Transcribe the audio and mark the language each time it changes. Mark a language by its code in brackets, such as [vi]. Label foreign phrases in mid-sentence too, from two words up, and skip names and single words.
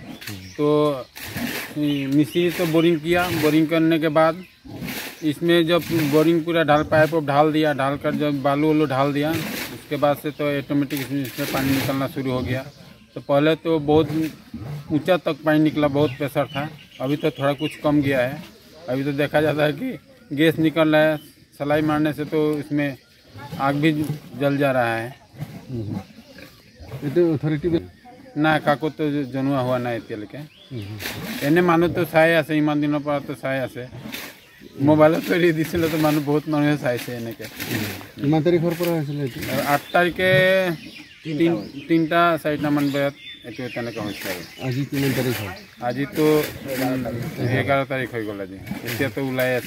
[hi] तो मिस्त्री तो बोरिंग किया, बोरिंग करने के बाद इसमें जब बोरिंग पूरा पाइप ढाल दिया, ढालकर जब बालू वालू ढाल दिया, उसके बाद से तो ऑटोमेटिक इसमें पानी निकलना शुरू हो गया। तो पहले तो बहुत ऊंचा तक पानी निकला, बहुत प्रेशर था। अभी तो थोड़ा कुछ कम गया है। अभी तो देखा जाता है कि गैस निकल रहा है, सलाई मारने से तो इसमें आग भी जल जा रहा है। [as] না কাকো তো জনোৱা হোৱা নাই এতিয়ালৈকে এনে মানুহ তো চাই আছে ইমান দিনৰ পৰা তো চাই আছে মোবাইলত এৰি দিছিল তো মানুহ বহুত মানুহে চাইছে এনেকে ইমান তাৰিখৰ পৰা হৈছিল 8 তাৰিখে 3টা 4টা মান বজাত এটো তেনেকা হৈছে আজি 3 তাৰিখ হয় আজি তো 11 তাৰিখ হৈ গ'ল আজি এতিয়া তো ওলাই আছে